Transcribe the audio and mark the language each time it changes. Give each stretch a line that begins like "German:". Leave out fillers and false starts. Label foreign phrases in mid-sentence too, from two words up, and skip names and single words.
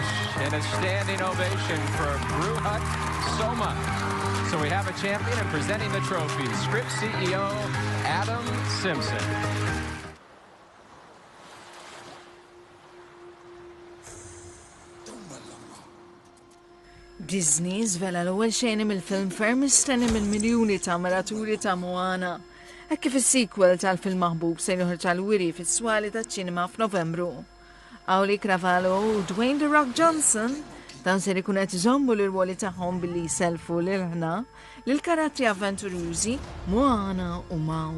English: And a standing ovation for Bruhat Soma. So we have a champion and presenting the trophy, Script CEO Adam Simpson.
Maltese: Disney zvela l-ewwel xejn mill-film ferm mistenni mill-miljuni ta' maraturi ta' Moana. Hekk kif is-sequel tal-film maħbub se joħroġ tal-wiri fis-swali taċ-ċinema f'Novembru. Awli Cravallo u Dwayne The Rock Johnson dan se jkun qed iżommu l-irwoli tagħhom billi jselfu lil ħna lil karattri avventurużi Moana u Mau.